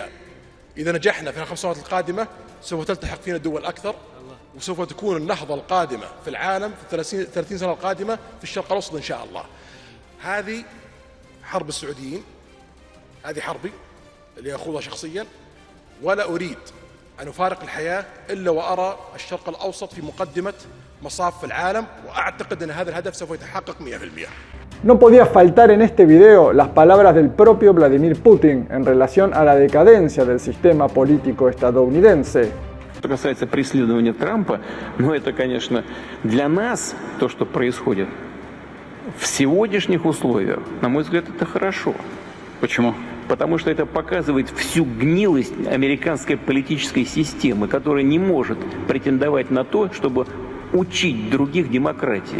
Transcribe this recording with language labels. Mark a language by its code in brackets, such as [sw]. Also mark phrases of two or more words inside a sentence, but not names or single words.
[ar] إذا نجحنا في ال5 سنوات القادمة سوف تلتحق فينا دول أكثر وسوف تكون النهضة القادمة في العالم في 30 سنة القادمة في الشرق الأوسط إن شاء الله. هذه حرب السعوديين، هذه حربي اللي أخوضها شخصيا، ولا أريد أن أفارق الحياة إلا وأرى الشرق الأوسط في مقدمة مصاف العالم، وأعتقد أن هذا الهدف سوف يتحقق 100%. [es] No podía faltar en este video las palabras del propio Vladimir Putin en relación a la decadencia del sistema político estadounidense. [ru] Что касается преследования Трампа, это, конечно, для нас то, что происходит в сегодняшних условиях, на мой взгляд, это хорошо. Почему? Потому что это показывает всю гнилость американской политической системы, которая не может претендовать на то, чтобы учить других демократии.